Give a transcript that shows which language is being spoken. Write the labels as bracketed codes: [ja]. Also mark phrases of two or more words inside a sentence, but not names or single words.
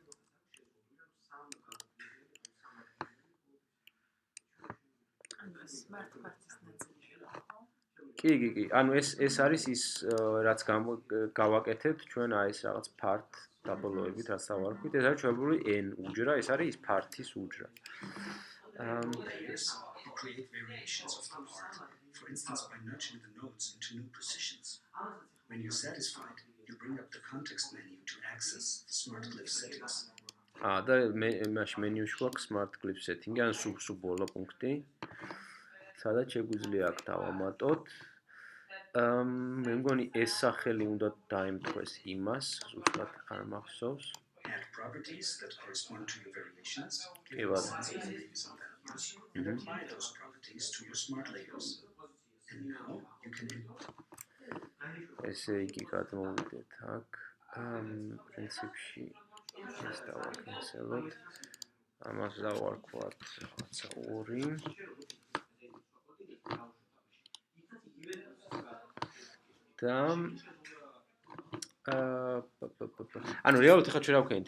[en] smart parts- [ka] ის ნაწილია, ხო? კი, ანუ ეს არის ის რაც გავაკეთებთ ჩვენ აი ეს რაღაც [en] part double- [ka] ოებით რაც დავარქვით, ეს არის ჩვენებული n უჯრა, ეს არის ის part-ის უჯრა. [en] Layers, you create variations of the part, for instance by nudging the nodes into new positions. When you're satisfied, you bring up the context menu to access the smart glyph settings. [ka] და მაშინ მენიუში გვაქვს [en] smart glyph setting, [ka] ან სულ ბოლო პუნქტი. სადაც შეგვიძლია აქ დავამატოთ. მე მგონი ეს სახელი უნდა დაემთხვეს იმას, ზუსტად არ მახსოვს. [en] Add properties that correspond to your variations, [ka] კი [en] give [ka] ბატონო. [en] sensible names and values, and apply those properties to your smart layers. And now you can [ka] ესე იგი გადმოვიდეთ აქ. პრინციპში ეს დავაკენსელოთ. ამას დავარქვათ რაღაცა 2. და ანუ რეალურად ხა ჩვენ გავქენით.